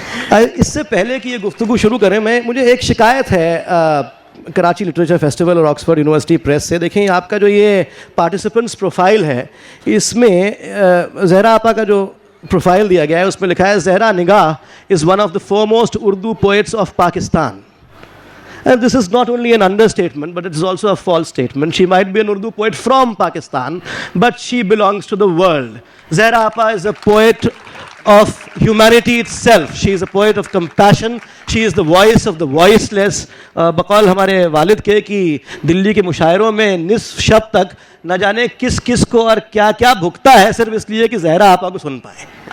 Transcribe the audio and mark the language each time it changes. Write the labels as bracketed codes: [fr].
[ur] اس سے پہلے کہ یہ گفتگو شروع کریں، مجھے ایک شکایت ہے کراچی لٹریچر فیسٹیول اور آکسفورڈ یونیورسٹی پریس سے. دیکھیں آپ کا جو یہ پارٹیسپنٹس پروفائل ہے، اس میں زہرا آپا کا جو پروفائل دیا گیا ہے اس میں لکھا ہے زہرا نگاہ [en] Is one of the foremost Urdu poets of Pakistan. And this is not only an understatement, but it is also a false statement. She might be an Urdu poet from Pakistan, but she belongs to the world. Zahra Appa is a poet of humanity itself. She is a poet of compassion. She is the voice of the voiceless. [ur] بقول ہمارے والد کے کہ دلی کے مشاعروں میں نصف شب تک نہ جانے کس کس کو اور کیا کیا بھگتا ہے، صرف اس لیے کہ زہرا آپا کو سن پائے.